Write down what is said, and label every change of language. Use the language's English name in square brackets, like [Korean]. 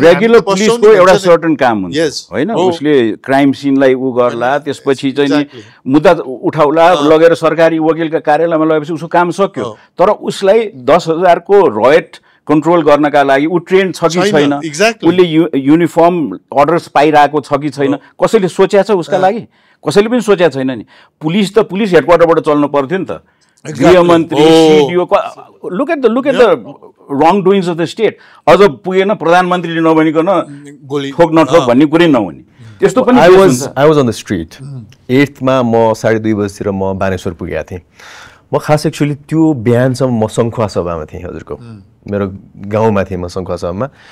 [Nepali] Regular पुलिसको एउटा certain काम हुन्छ होइन, उसले क्राइम सिनलाई उ गर्ला, त्यसपछि चाहिँ नि मुद्दा उठाउला, लगेर सरकारी वकिलका कार्यालयमा लगेपछि उसको काम सक्यो। तर उसलाई 10,000 को रयट कन्ट्रोल गर्नका लागि ऊ ट्रेन छ कि छैन, उसले युनिफर्म अर्डर्स पाइरहेको छ कि छैन, कसैले सोचेको छ उसका लागि? कसैले पनि सोचेको छैन नि। पुलिस त पुलिस हेडक्वार्टरबाट चल्नु पर्थ्यो नि त। गृहमन्त्री, सिडिओ, [English] Look at the wrong doings of the state. [Nepali] अझ पुगेन प्रधानमन्त्रीले नभनिकन ठोक नठोक भन्ने कुरै नहुने त्यस्तो पनि। [English] I was on the street 8th [Nepali] मा म 2:30 बजीतिर म बानेश्वर पुगेको थिएँ। म खास एक्चुअली त्यो बिहानसम्म म सङ्खुवा सभामा थिएँ, हजुरको मेरो गाउँमा थिएँ म सङ्खुवा सभामा।